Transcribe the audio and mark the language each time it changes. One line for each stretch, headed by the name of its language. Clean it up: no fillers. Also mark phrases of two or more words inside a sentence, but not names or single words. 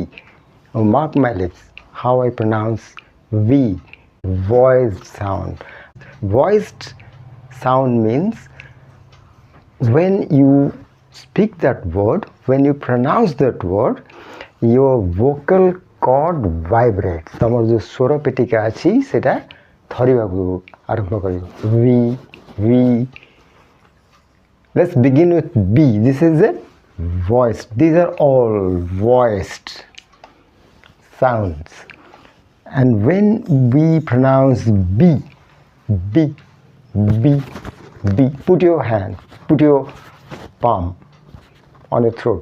English: Oh, mark my lips, how I pronounce V, voiced sound. Voiced sound means when you speak that word, when you pronounce that word, your vocal cord vibrates.
Odia: ତମର ଯୋ ସ୍ୱର ପେଟିକା ଅଛି ସେଟା ଥରିବାକୁ ଆରମ୍ଭ କରିଓ V.
English: Let's begin with B. This is a voiced. These are all voiced sounds. And when we pronounce B, put your hand, put your palm on your throat.